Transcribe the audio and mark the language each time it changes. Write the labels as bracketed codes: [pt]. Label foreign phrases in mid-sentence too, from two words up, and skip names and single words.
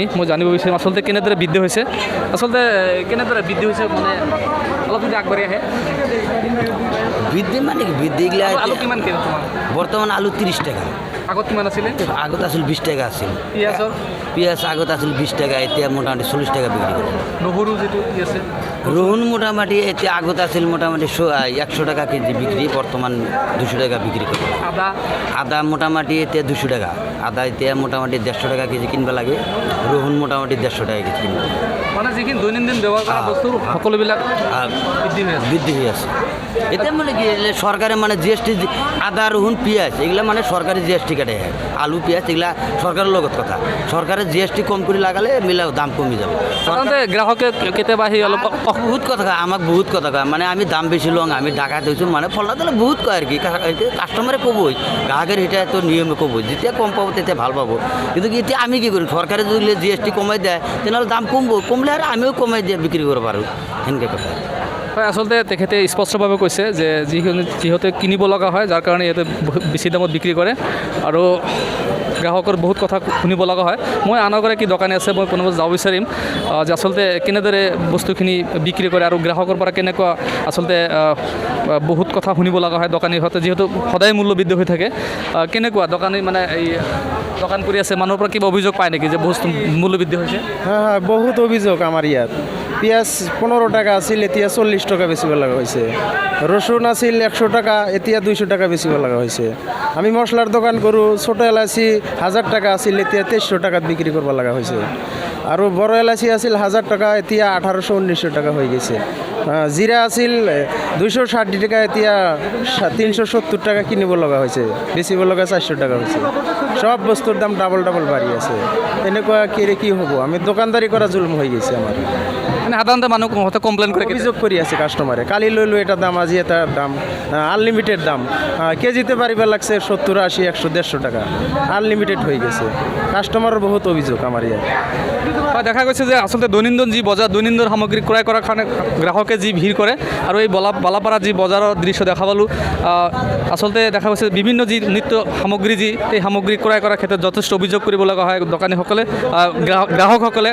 [as] মই জানিব বিচাৰিম আচলতে কেনেদৰে বৃদ্ধি হৈছে, মানে অলপ যদি আগবাঢ়ি আহে। বৃদ্ধি মানে কি বৃদ্ধিগুলা আলু কিমান কেজি তোমাৰ বর্তমান আলু 30 টাকা, আগত কিমান আছিলে? আগত আছিল 20 টাকা আছিল। পিঁয়াজৰ পিঁয়াজ আগত আছিল 20 টাকা, এতিয়া মোটামুটি 40 টাকা বিক্রি করে। নহৰু যিটো কি আছে রহুন মোটামুটি এতিয়া আগত আছিল মোটামুটি 100 টাকা কেজি বিক্রি, বর্তমান 200 টাকা বিক্রি করে। আদা আদা মোটামুটি এতিয়া 200 টাকা, আদা এতিয়া মোটামুটি 150 টাকা কেজি কিনবা লাগে। রহুন মোটামুটি 150 টাকা কেজি কিনবা লাগে। মানে যিখিনি দৈনন্দিন ব্যৱহাৰ কৰা বস্তু সকলোবিলাক বৃদ্ধি হয়ে আছে। [bn] এতে মানে কি সরকারে মানে জিএসটি আদা রহুন পেঁয়াজ এগুলা মানে সরকারি জিএসটি কাটে, আলু পেঁয়াজ এগুলা সরকারের লগত কথা। সরকারের জিএসটি কম করে লাগালে মিলা দাম কমে যাবে। [as] সাধাৰণতে গ্ৰাহকে কেতিয়াবা আহি অলপ বহুত কথা কয়, আমাক বহুত কথা কয়, [bn] মানে আমি দাম বেশি লং, আমি ডাকাত হয়েছো, মানে ফলনা দিলে বহুত কয় আর কি। [as] কাস্টমারে কবই, গ্রাহকের এটা তো নিয়মে কবই, যেতিয়া কম পাবো তেতিয়া ভাল পাবো। কিন্তু এতিয়া আমি কি করি, সরকারে যদি জিএসটি কমাই দেয় তেনেহলে দাম কমবো, কমলে আর আমিও কমাই দিয়ে বিক্রি করবো পারো, সেনেকে কথা। হয়, আচলতে তেখেতে স্পষ্টভাৱে কৈছে যে যিহেতু কিনিব লগা হয়, যাৰ কাৰণে ইয়াতে বেছি দামত বিক্ৰী কৰে আৰু গ্ৰাহকৰ বহুত কথা শুনিব লগা হয়। মই আন এগৰাকী দোকানী আছে, মই পুনৰ যাব বিচাৰিম যে আচলতে কেনেদৰে বস্তুখিনি বিক্ৰী কৰে আৰু গ্ৰাহকৰ পৰা কেনেকুৱা আচলতে বহুত কথা শুনিব লগা হয় দোকানীৰ সৈতে, যিহেতু সদায় মূল্য বৃদ্ধি হৈ থাকে। কেনেকুৱা দোকানী মানে এই দোকান কৰি আছে, মানুহৰ পৰা কিবা অভিযোগ পায় নেকি যে বস্তু মূল্য বৃদ্ধি হৈছে? হ্যাঁ হ্যাঁ, বহুত অভিযোগ আমার ইয়াত। পিঁয়াজ 15 টাকা আছিল, এতিয়া 40 টাকা বেচিব লগা হৈছে। রসুন আছিল 100 টাকা, এতিয়া 200 টাকা বেচিব লগা হৈছে। আমি মশলার দোকান কৰোঁ, ছোট এলাচি 1000 টাকা আছিল, এতিয়া 2300 টাকাত বিক্রি করব লগা হৈছে। আৰু বড় এলাচি আছিল 1000 টাকা, এতিয়া 1800-1900 টাকা [bn] হয়ে গেছে। [as] জিরা আছিল 260 টাকা, এতিয়া 370 টাকা কিনিব লগা হৈছে, বেচিব লগা 400 টাকা হৈছে। সব বস্তুর দাম ডাবল বাড়ি আছে। এনেকুৱা কি হ'ব, আমি দোকানদারি করা জুলুম [bn] হয়ে গেছে আমার। [as] মানে সাধাৰণতে মানুহ হয়তো কমপ্লেইন কৰে, অভিযোগ কৰি আছে কাস্টমারে, কালি লইলো এটা দাম, আজি এটা দাম, আনলিমিটেড দাম। [bn] কেজিতে পারিবা লাগছে 70, 80, 100, 150 টাকা, আনলিমিটেড হয়ে গেছে। কাস্টমারের বহুত অভিযোগ আমার ইয়াত। [as] দেখা গৈছে যে আচলতে দৈনন্দিন যি বজাৰ, দৈনন্দিন সামগ্ৰী ক্ৰয় কৰাৰ কাৰণে গ্ৰাহকে যি ভিৰ কৰে, আৰু এই বালাপাৰা যি বজাৰৰ দৃশ্য দেখা পালোঁ, আচলতে দেখা গৈছে বিভিন্ন যি নিত্য সামগ্ৰী এই সামগ্ৰী ক্ৰয় কৰাৰ ক্ষেত্ৰত যথেষ্ট অভিযোগ কৰিব লগা হয় দোকানীসকলে, গ্ৰাহকসকলে।